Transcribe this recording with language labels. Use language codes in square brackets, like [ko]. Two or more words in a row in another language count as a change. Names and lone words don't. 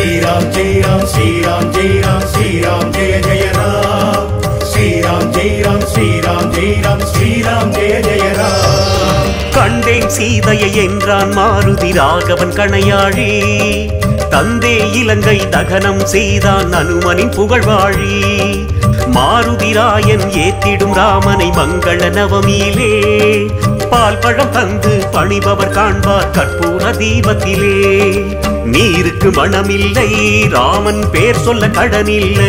[sa] राम जय राम श्री राम जय राम श्री राम जय जय राम श्री राम जय राम श्री राम जय राम श्री राम जय जय राम [ta] கண்டேன் சீதையை என்றான் மாருதி ராகவன் கணையாழி தந்தே இலங்கை தகனம் செய்தான் அனுமனின் புகழ்வாழி மாருதிராயன் ஏத்திடும் ராமனை மங்கள நவமியிலே பால் பழம் தந்து பணிபவர் காண்பார் கற்பூர தீபத்திலே நீருக்கு மனமில்லை ராமன் பேர் சொல்ல கடனில்லை